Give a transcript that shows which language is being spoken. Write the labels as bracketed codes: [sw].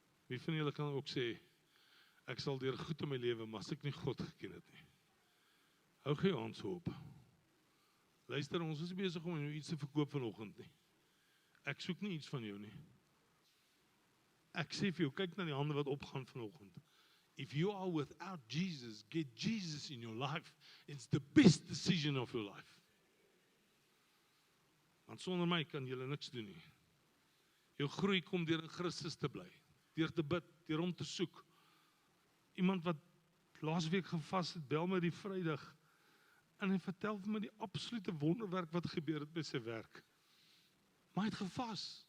[af] Wie van julle kan ook sê, ek sal deur goed in my lewe, maar as ek nie God geken het nie. Hou gee ons op. Luister, ons is besig om iets te verkoop vanoggend nie. Ek soek nie iets van jou nie. Ek sê vir jou, kyk na die hande wat opgaan vanoggend. [en] If you are without Jesus, get Jesus in your life. It's the best decision of your life. [af] Want sonder my kan jy niks doen nie. Jou groei kom deur in Christus te bly. Deur te bid, deur hom te soek. Iemand wat laasweek gevas het, bel my die Vrydag en hy vertel vir my die absolute wonderwerk wat gebeur het by sy werk. Maar hy het gevas.